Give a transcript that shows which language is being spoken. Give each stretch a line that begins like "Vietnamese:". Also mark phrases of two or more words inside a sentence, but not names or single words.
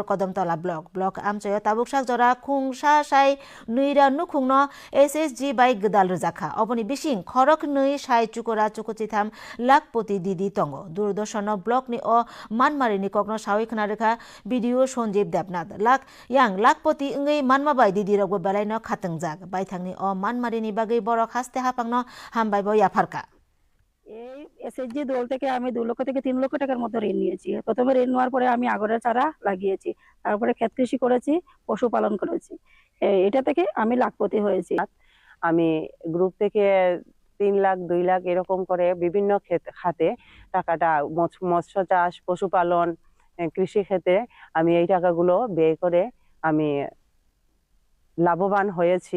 Kok Borok: kodamtala block amchayo tabuksak jora khungsa sai nuira nukhungno SSG bai gdal rjakha oboni bising khorok nui sai chukora chukuchitham lakpoti didi tongo durdoshano block ni o manmari ni kokno sawi khna rekha video Sonjeev Debnath lakpoti ngei manma bai didi rokbo belaino khatangjak bai thangni o manmari ni bagui borok haste hapangno হামবাইব ইয়াফারকা
Bangla: এই এসএসজি দল থেকে আমি 2 লক্ষ থেকে 3 লক্ষ টাকার মতো ঋণ নিয়েছি। প্রথমে ঋণ নেওয়ার পরে আমি আগরের চারা লাগিয়েছি, তারপরে ক্ষেত কৃষি করেছি, পশুপালন করেছি। এটা থেকে আমি লাখপতি হয়েছি। আমি গ্রুপ থেকে 3 লাখ 2 লাখ এরকম করে বিভিন্ন খাতে টাকাটা মৎস্য চাষ, পশুপালন, কৃষি ক্ষেত্রে আমি এই টাকাগুলো ব্যয় করে আমি লাভবান হয়েছি।